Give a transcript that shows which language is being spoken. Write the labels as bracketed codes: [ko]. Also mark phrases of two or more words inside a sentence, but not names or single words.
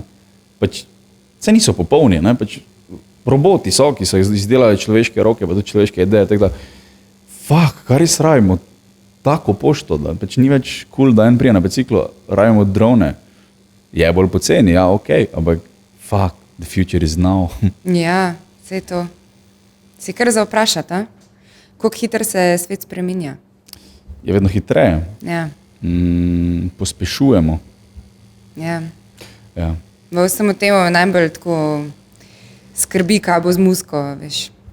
[sl] Pač, vse niso popolni, ne? Pač roboti so, ki so izdelali človeške roke, pa tudi človeške ideje, tako da, fuck, kar res rabimo tako pošto, da pač ni več cool, da en prije na biciklu, rabimo drone, je bolj poceni, ja, okej, ampak [en] fuck, the future is now. [sl] Ja, vse to. Si kar za vprašati, koliko hitro se svet spreminja? Je vedno hitreje. Ja. Pospešujemo. Ja. V vsemu temu najbolj tako skrbi, kaj bo z muziko, veš.